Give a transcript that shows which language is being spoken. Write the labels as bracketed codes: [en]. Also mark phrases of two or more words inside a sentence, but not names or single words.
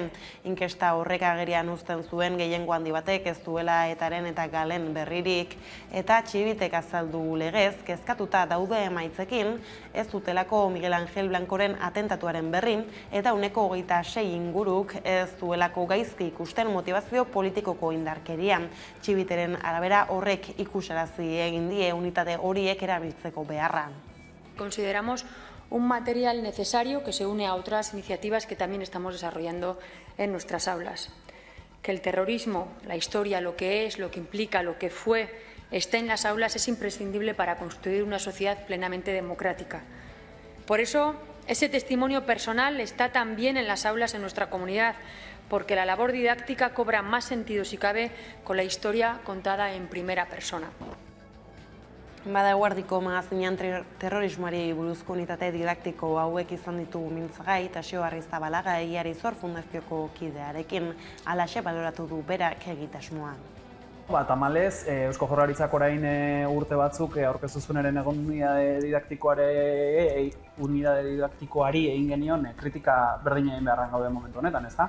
[eu] Inkesta horrek agerian uzten zuen gehiengo handi batek ez duela etaren eta galen berririk eta txibitek azaldu legez kezkatuta daude emaitzekin ez dutelako Miguel Angel Blancoren atentatuaren berri eta ehuneko 26 inguruk ez duelako gaizki ikusten motivazio politikoko indarkeria. Txibiteren arabera horrek ikusarazi egin die unitate horiek erabiltzeko beharra. [es] Consideramos un material necesario que se une a otras iniciativas que también estamos desarrollando en nuestras aulas. Que el terrorismo, la historia, lo que es, lo que implica, lo que fue, esté en las aulas es imprescindible para construir una sociedad plenamente democrática. Por eso, ese testimonio personal está también en las aulas en nuestra comunidad, porque la labor didáctica cobra más sentido, si cabe, con la historia contada en primera persona. [eu] Bada eguerdiko magazinean terrorismoari buruzko unitate didaktiko hauek izan ditugu mintzagai, Taxio Arrizabalaga Egiarizor Fundazioko kidearekin alaxe baloratu du berak egitasmoa. Tamalez, Eusko Jaurlaritzak orain urte batzuk aurkeztu zuen eren unitate didaktikoari egin genion kritika berdina egin beharran gaude momentu honetan, ezta?